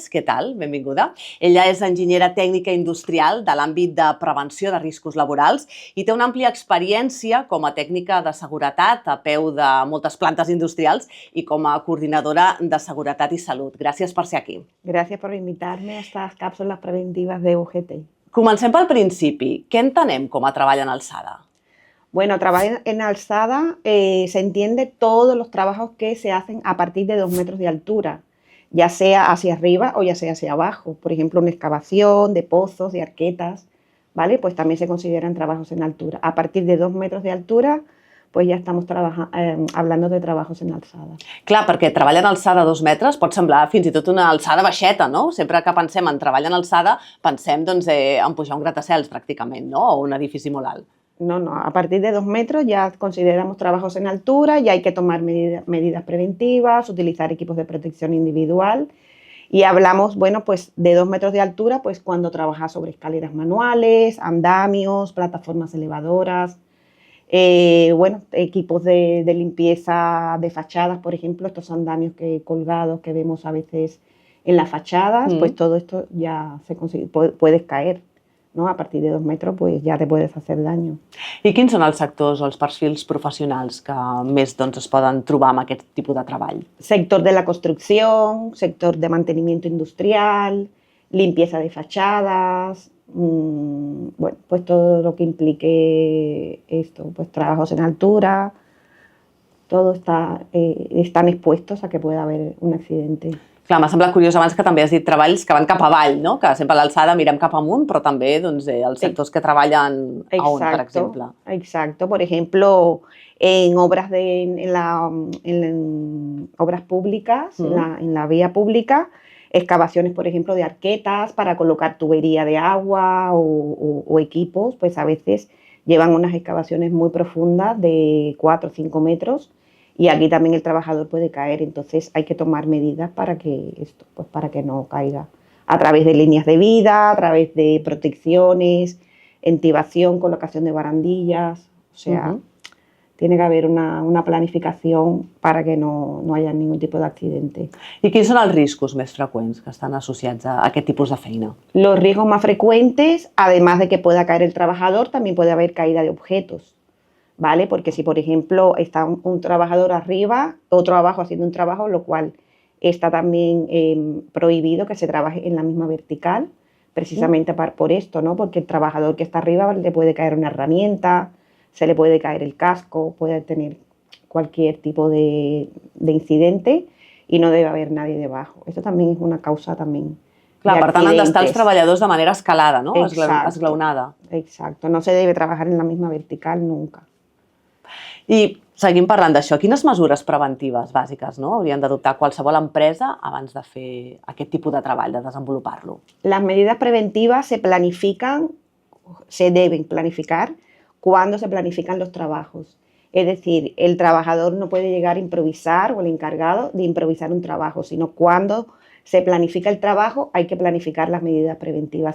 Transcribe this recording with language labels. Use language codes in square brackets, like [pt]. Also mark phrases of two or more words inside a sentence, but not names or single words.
[ca] Què tal? Benvinguda. Ella és enginyera tècnica industrial de l'àmbit de prevenció de riscos laborals i té una àmplia experiència com a tècnica de seguretat a peu de moltes plantes industrials i com a coordinadora de seguretat i salut. Gràcies per ser aquí. Gràcies per invitar-me [es] a estas cápsulas preventivas de UGT. [ca] Comencem pel principi. Què entenem com a treball en alçada? [es] Bueno, trabajo en alzada se entiende todos los trabajos que se hacen a partir de 2 metros de altura, ya sea hacia arriba o ya sea hacia abajo. Por ejemplo, una excavación de pozos, de arquetas, ¿vale? Pues también se consideran trabajos en altura. A partir de 2 metros de altura, pues [ca] ja estem [es] hablando de trabajos en alçada. [ca] Clar, perquè treballar en alçada 2 metres pot semblar fins i tot una alçada baixeta, no? Sempre que pensem en treball en alçada, pensem en pujar un gratacels pràcticament, no? O un edifici molt alt. [es] No, a partir de 2 metros ya consideramos trabajos en altura, ya hay que tomar medidas preventivas, utilizar equipos de protección individual y hablamos, bueno, pues de 2 metros de altura, pues cuando trabajas sobre escaleras manuales, andamios, plataformas elevadoras, bueno, equipos de limpieza de fachadas, por ejemplo, estos andamios colgados que vemos a veces en las fachadas, pues todo esto ya se consigue, puedes caer. No? A partir de 2 metros pues ja te puedes hacer daño. [ca] I quins són els sectors o els perfils professionals que més es poden trobar amb aquest tipus de treball? [es] Sector de la construcción, sector de mantenimiento industrial, limpieza de fachadas, bueno, pues todo lo que implique esto, pues trabajos en altura, todo están expuestos a que pueda haber un accidente. [ca] Clar, m'ha semblat curiós abans que també has dit treballs que van cap avall, no? Que sempre a l'alçada mirem cap amunt, però també els sectors que treballen a on, per exemple. [es] Exacto. Por ejemplo, en obras obras públicas, en la vía pública, excavaciones, por ejemplo, de arquetas para colocar tubería de agua o equipos, pues a veces llevan unas excavaciones muy profundas de 4 o 5 metros. Y aquí también el trabajador puede caer, entonces hay que tomar medidas para que para que no caiga. A través de líneas de vida, a través de protecciones, intubación, colocación de barandillas, o sea, tiene que haber una planificación para que no haya ningún tipo de accidente. [ca] I quins són els riscos més freqüents que estan associats a aquest tipus de feina? [es] Los riesgos más frecuentes, además de que pueda caer el trabajador, también puede haber caída de objetos. ¿Vale? Porque si, por ejemplo, está un trabajador arriba, otro abajo haciendo un trabajo, lo cual está también prohibido que se trabaje en la misma vertical, precisamente por esto, ¿no? Porque el trabajador que está arriba le puede caer una herramienta, se le puede caer el casco, puede tener cualquier tipo de incidente y no debe haber nadie debajo. Esto también es una causa también. [ca] Clar, per tant, han d'estar els treballadors de manera escalada, no? Esglaonada. [es] Exacto, no se debe trabajar en la misma vertical nunca. [ca] I seguim parlant d'això. Quines mesures preventives bàsiques haurien d'adoptar qualsevol empresa abans de fer aquest tipus de treball, de desenvolupar-lo? [es] Las medidas preventivas se deben planificar cuando se planifican los trabajos. Es decir, el trabajador no puede llegar a improvisar o el encargado de improvisar un trabajo, sino cuando se planifica el trabajo hay que planificar las medidas preventivas.